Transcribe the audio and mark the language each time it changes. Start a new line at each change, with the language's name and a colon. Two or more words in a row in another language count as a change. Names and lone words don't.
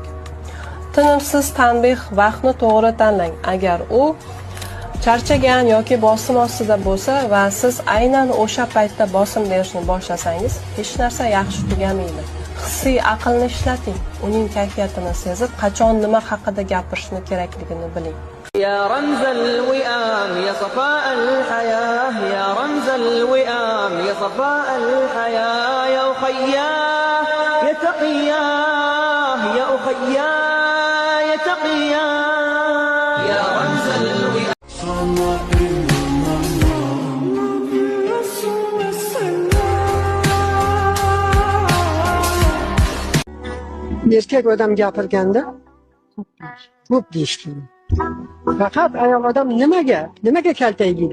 Uzbek: Tinimsiz tanbeh vaqtni to'g'ri tanlang. Agar u charchagan yoki bosim ostida bo'lsa va siz aynan o'sha paytda bosim berishni boshlasangiz, hech narsa yaxshi tugamaydi. Hissiy aqlni ishlating. Uning kayfiyatini sezib, qachon nima haqida gapirishni kerakligini biling.
Arabic: يا رمز الوئام يا صفاء الحياة يا رمز الوئام يا صفاء الحياة يا أخياه يا تقياه يا أخياه يا تقياه يا رمز الوئام
Uzbek: Erkak odam gapirganda ko'p deyishgan. Faqat ayol odam nimaga kaltaygiydi?